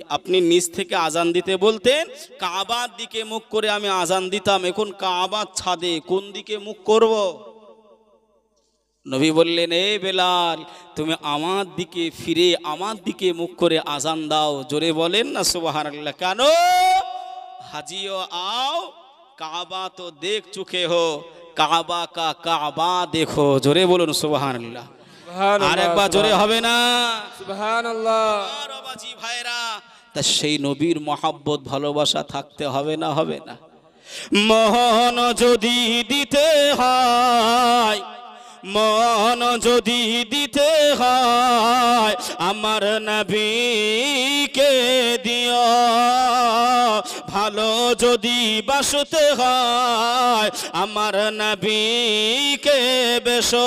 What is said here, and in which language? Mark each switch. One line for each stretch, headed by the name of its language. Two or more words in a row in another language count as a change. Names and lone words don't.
Bangla: আপনি নিচ থেকে আজান দিতে বলতেন, কাবার দিকে মুখ করে আমি আজান দিতাম, এখন কাবার ছাদে কোন দিকে মুখ করব? নবী বললেন এ বেলাল তুমি আমার দিকে ফিরে আমার দিকে মুখ করে আজান দাও। জোরে বলেন না সুবহানাল্লাহ। কেন?
Hindi: हाजियो आओ काबा तो देख चुके हो, काबा का काबा देखो।
Bangla: জোরে বলুন সুবহানাল্লাহ। আর একবার জোরে হবে না সুবহানাল্লাহ। আর বাবাজি ভাইরা, তা সেই নবীর মহব্বত ভালোবাসা থাকতে হবে না? হবে না? মন যদি দিতে হয়, মন যদি দিতে হয় আমার নবীকে দিও, ভালো যদি বাসতে হয় আমার নবীকে বেশো।